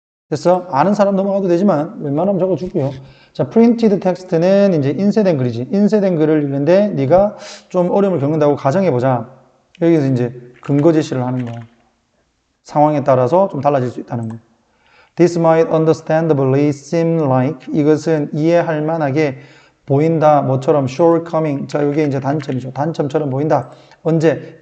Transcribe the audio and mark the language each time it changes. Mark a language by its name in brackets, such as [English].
[Korean] 됐어? 아는 사람 넘어가도 되지만 웬만하면 적어주고요. 자, printed text는 이제 인쇄된 글이지. 인쇄된 글을 읽는데 네가 좀 어려움을 겪는다고 가정해보자. 여기서 이제 근거 제시를 하는 거야. 상황에 따라서 좀 달라질 수 있다는 거. [English] This might understandably seem like [Korean] 이것은 이해할 만하게 보인다. 뭐처럼 shortcoming. 자, 이게 이제 단점이죠. 단점처럼 보인다. 언제?